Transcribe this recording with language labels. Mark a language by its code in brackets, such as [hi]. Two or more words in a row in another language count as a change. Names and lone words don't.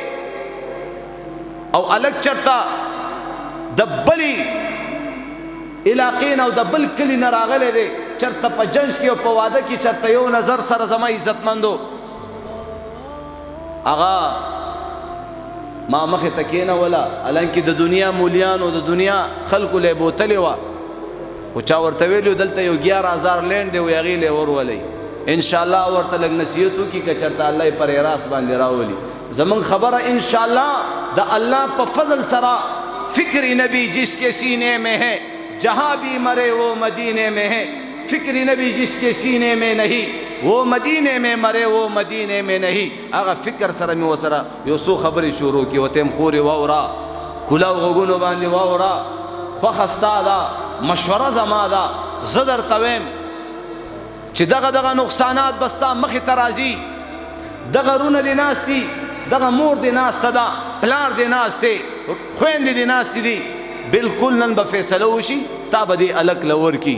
[ps] او الک چرته د بلې علاقې نه او د بل کلي نه راغلی دی، چرته په جنج کې او په واده کې چرته یو نظر سره زما عزتمندو هغه ما مخې ته کېنوله، حالانکې د دنیا مولیانو د دنیا خلکو لی بوتلې وه، خو چا ورته ویلي دلته یو 11,000 لینډ دی و هغې لی ورولئ، انشاءالله ورته لږ نصیحت وکړي که چرته الله یې پر راس باندې راولي. زمونږ خبره انشاءالله د الله په فضل سره [ur] فکر نبی جس کے سینے میں ہے جہاں بھی مرے وہ مدینے میں ہے، فکر نبی جس کے سینے میں نہیں وہ مدینے میں مرے وہ مدینے میں نہیں. [ps] هغه فکر سره مې وسره یو څو خبرې شروع کړي، ورته یم خورې واوره، کلاو غوږونو باندې واوره، خوښه ستا ده، مشوره زما ده. زه درته ویم چې دغه نقصانات به ستا مخې ته راځي، دغه رونه دې ناست دي، دغه مور دې ناسته ده، پلار دې ناست دی، خویندې دې ناستې دي، بالکل نن به فیصله وشي، تا به دې الک له ورکي.